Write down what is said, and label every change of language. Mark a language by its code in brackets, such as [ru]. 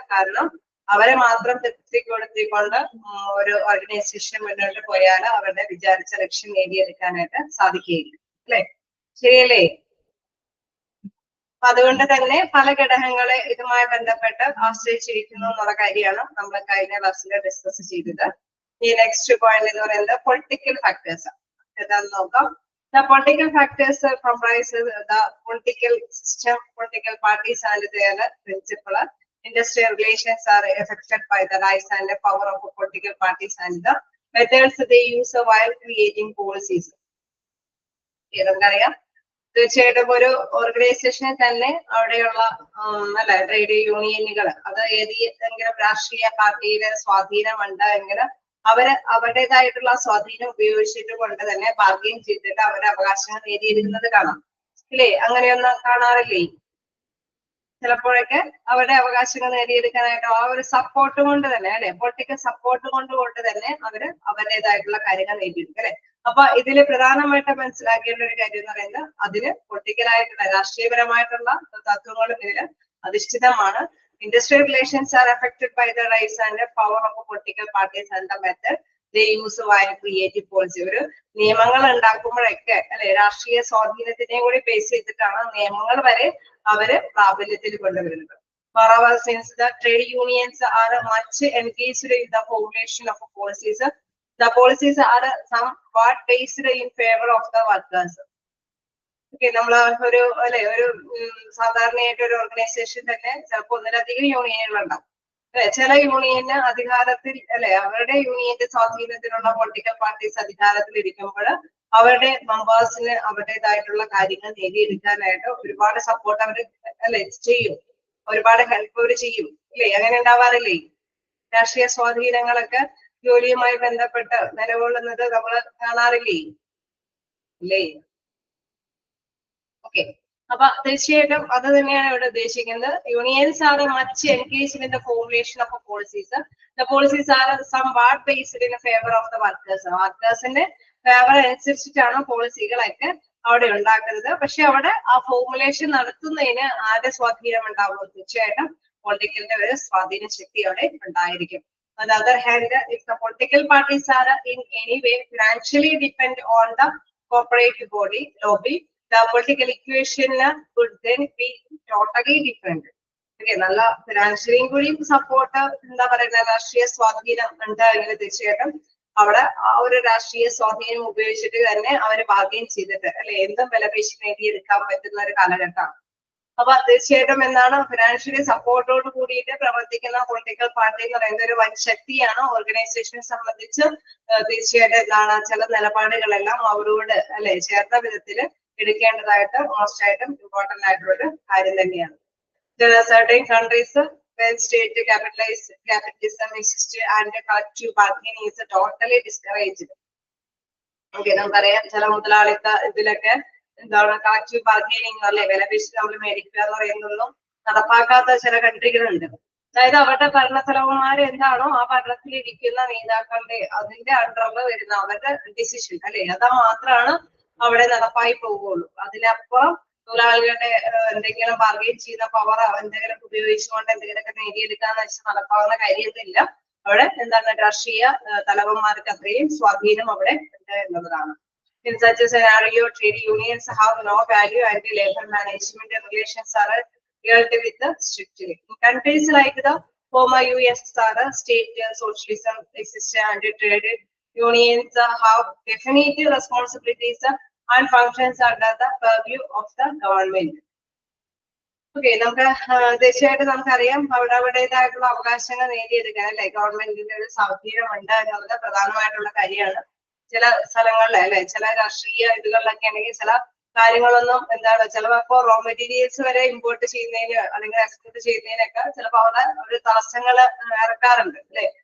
[ml] കാരണം അവരെ മാത്രം തൃപ്തിപ്പെടുത്തിക്കൊണ്ട് ഒരു ഓർഗനൈസേഷൻ മുന്നോട്ട് പോയാൽ അവരുടെ വിചാരിച്ച ലക്ഷ്യം നേടിയെടുക്കാനായിട്ട് സാധിക്കുകയില്ല അല്ലെ? ശരിയല്ലേ? അപ്പൊ അതുകൊണ്ട് തന്നെ പല ഘടകങ്ങളെ ഇതുമായി ബന്ധപ്പെട്ട് ആശ്രയിച്ചിരിക്കുന്നു എന്നുള്ള കാര്യമാണ് നമ്മൾ കഴിഞ്ഞ ക്ലാസ്സിൽ ഡിസ്കസ് ചെയ്തത്. ഈ നെക്സ്റ്റ് പോയിന്റ് എന്ന് പറയുന്നത് പൊളിറ്റിക്കൽ ഫാക്ടേഴ്സ്. എന്താണെന്ന് നോക്കാം. [en] The political factors comprises the political system, political parties and their principle. Industrial relations are affected by the rise and the power of political parties and the methods they use while creating policies. [ml] നമുക്കറിയാം തീർച്ചയായിട്ടും ഒരു ഓർഗനൈസേഷനെ തന്നെ അവിടെയുള്ള അല്ല trade യൂണിയനുകൾ അത് ഏതെങ്കിലും രാഷ്ട്രീയ പാർട്ടിയിലെ സ്വാധീനമുണ്ട് എങ്കിൽ അവര് അവരുടേതായിട്ടുള്ള സ്വാധീനം ഉപയോഗിച്ചിട്ട് കൊണ്ട് തന്നെ ബാർഗെയിൻ ചെയ്തിട്ട് അവരുടെ അവകാശങ്ങൾ നേടിയെടുക്കുന്നത് കാണാം ഇല്ലേ? അങ്ങനെയൊന്നും കാണാറില്ലേ? ചിലപ്പോഴൊക്കെ അവരുടെ അവകാശങ്ങൾ നേടിയെടുക്കാനായിട്ട് ആ ഒരു സപ്പോർട്ട് കൊണ്ട് തന്നെ അല്ലെ, പൊളിറ്റിക്കൽ സപ്പോർട്ട് കൊണ്ട് തന്നെ അവര് അവരുടേതായിട്ടുള്ള കാര്യങ്ങൾ നേടിയെടുക്കും അല്ലെ. അപ്പൊ ഇതില് പ്രധാനമായിട്ട് മനസ്സിലാക്കേണ്ട ഒരു കാര്യം എന്ന് പറയുന്നത് അതിന് പൊളിറ്റിക്കലായിട്ടുള്ള രാഷ്ട്രീയപരമായിട്ടുള്ള തത്വങ്ങളും ഇതില് അധിഷ്ഠിതമാണ്. [en] Industrial relations are affected by the rise and the power of political parties and the method they use while creating policy. [ml] ഒരു നിയമങ്ങൾ ഉണ്ടാക്കുമ്പോഴൊക്കെ അല്ലെ രാഷ്ട്രീയ സ്വാധീനത്തിനെ കൂടി ബേസ് ചെയ്തിട്ടാണ് നിയമങ്ങൾ വരെ അവര് പ്രാബല്യത്തിൽ കൊണ്ടുവരുന്നത്. [en] Moreover, since the trade unions are much engaged in the formulation of policies, the policies are somewhat based in favor of the workers. [ml] Okay, നമ്മൾ ഒരു അല്ലെ ഒരു സാധാരണയായിട്ട് ഒരു ഓർഗനൈസേഷൻ തന്നെ ചിലപ്പോൾ ഒന്നിലധികം യൂണിയനുകൾ ഉണ്ടാവും ചില യൂണിയന് അധികാരത്തിൽ അല്ലെ അവരുടെ യൂണിയന്റെ സ്വാധീനത്തിലുള്ള പൊളിറ്റിക്കൽ പാർട്ടീസ് അധികാരത്തിൽ ഇരിക്കുമ്പോൾ അവരുടെ മെമ്പേഴ്സിന് അവരുടേതായിട്ടുള്ള കാര്യങ്ങൾ നേടിയെടുക്കാനായിട്ട് ഒരുപാട് സപ്പോർട്ട് അവർ അല്ലെ ചെയ്യും, ഒരുപാട് ഹെൽപ്പ് അവർ ചെയ്യും അല്ലേ? അങ്ങനെ ഉണ്ടാവാറില്ലേ? രാഷ്ട്രീയ സ്വാധീനങ്ങളൊക്കെ ജോലിയുമായി ബന്ധപ്പെട്ട് നിലകൊള്ളുന്നത് നമ്മൾ കാണാറില്ലേ? ഇല്ലേ? ഓക്കെ, അപ്പൊ തീർച്ചയായിട്ടും അത് തന്നെയാണ് ഇവിടെ ഉദ്ദേശിക്കുന്നത്. [en] Unions are much engaged in the formulation of policies. The policies are somewhat based in favour of the workers. [ml] വർക്കേഴ്സിന്റെ favour അനുസരിച്ചിട്ടാണ് പോളിസികളൊക്കെ അവിടെ ഉണ്ടാക്കുന്നത്. പക്ഷെ അവിടെ ആ ഫോർമുലേഷൻ നടത്തുന്നതിന് ആരുടെ സ്വാധീനം ഉണ്ടാവും? തീർച്ചയായിട്ടും പൊളിറ്റിക്കലിന്റെ ഒരു സ്വാധീന ശക്തി അവിടെ ഉണ്ടായിരിക്കും. [en] On the other hand, if the political parties are in any way financially depend on the corporate body lobby, the political equation would then be totally different. [ml] Okay, നല്ല ഫിനാൻഷ്യലിയും കൂടി സപ്പോർട്ട് എന്താ പറയുന്ന രാഷ്ട്രീയ സ്വാധീനം ഉണ്ടായെങ്കിൽ തീർച്ചയായിട്ടും അവിടെ ആ ഒരു രാഷ്ട്രീയ സ്വാധീനം ഉപയോഗിച്ചിട്ട് തന്നെ അവര് ബാർഗെയിൻ ചെയ്തിട്ട് അല്ലെ എന്തും വിലപേശി നേടിയെടുക്കാൻ പറ്റുന്ന ഒരു കാലഘട്ടമാണ്. അപ്പൊ തീർച്ചയായിട്ടും എന്താണ് ഫിനാൻഷ്യലി സപ്പോർട്ടോട് കൂടിയിട്ട് പ്രവർത്തിക്കുന്ന പൊളിറ്റിക്കൽ പാർട്ടി എന്ന് പറയുന്ന ഒരു വൻ ശക്തിയാണ്. ഓർഗനൈസേഷനെ സംബന്ധിച്ച് തീർച്ചയായിട്ടും എന്താണ് ചില നിലപാടുകളെല്ലാം അവരോട് അല്ലെ ചേർത്ത വിധത്തിൽ എടുക്കേണ്ടതായിട്ട് മോസ്റ്റ് ആയിട്ടും ഇമ്പോർട്ടന്റ് ആയിട്ടുള്ള ഒരു കാര്യം തന്നെയാണ്. [en] Certain countries where state capitalism exists and collective bargaining is totally discouraged. [ml] Okay, നമുക്കറിയാം ചില മുതലാളിത്ത ഇതിലൊക്കെ എന്താണ് കളക്റ്റീവ് ബാർഗെയിനിങ് അല്ലെ വിലപേശി നമ്മൾ മേടിക്കുക എന്ന് പറയുന്നതൊന്നും നടപ്പാക്കാത്ത ചില കൺട്രികളുണ്ട്. അതായത് അവരുടെ ഭരണത്തലവന്മാർ എന്താണോ ആ ഭരണത്തിൽ ഇരിക്കുന്ന നേതാക്കളുടെ അതിന്റെ അണ്ടറിൽ വരുന്ന അവരുടെ ഡിസിഷൻ അല്ലെ അത് മാത്രമാണ് അവിടെ നടപ്പായി പോവുകയുള്ളൂ. അതിനപ്പുറം തൊഴിലാളികളുടെ എന്തെങ്കിലും ബാർഗെയിൻ ചെയ്യുന്ന പവർ എന്തെങ്കിലും ഉപയോഗിച്ചുകൊണ്ട് എന്തെങ്കിലുമൊക്കെ നേടിയെടുക്കാന്ന് വെച്ചാൽ നടപ്പാവുന്ന കാര്യമൊന്നുമില്ല. അവിടെ എന്താണ് രാഷ്ട്രീയ തലവന്മാർക്ക് അത്രയും സ്വാധീനം അവിടെ ഉണ്ട് എന്നുള്ളതാണ്. [en] In such a scenario, trade unions have no value and labor management relations are dealt with strictly. In countries like the former USSR, state socialism exists and trade unions have definite responsibilities and functions under the purview of the government. [ml] Okay, നമുക്ക് തീർച്ചയായിട്ടും നമുക്കറിയാം അവരുടേതായിട്ടുള്ള അവകാശങ്ങൾ നേടിയെടുക്കാൻ അല്ലെ ഗവൺമെന്റിന്റെ ഒരു സ്വാധീനം ഉണ്ട് എന്നുള്ളത് പ്രധാനമായിട്ടുള്ള കാര്യമാണ്. ചില സ്ഥലങ്ങളിൽ അല്ലെ ചില രാഷ്ട്രീയ ഇതുകളിലൊക്കെ ആണെങ്കിൽ ചില കാര്യങ്ങളൊന്നും എന്താണ് ചിലപ്പോ റോ മെറ്റീരിയൽസ് വരെ ഇമ്പോർട്ട് ചെയ്യുന്നതിന് അല്ലെങ്കിൽ എക്സ്പോർട്ട് ചെയ്യുന്നതിനൊക്കെ ചിലപ്പോൾ അവിടെ ഒരു തടസ്സങ്ങൾ ഇറക്കാറുണ്ട് അല്ലെ.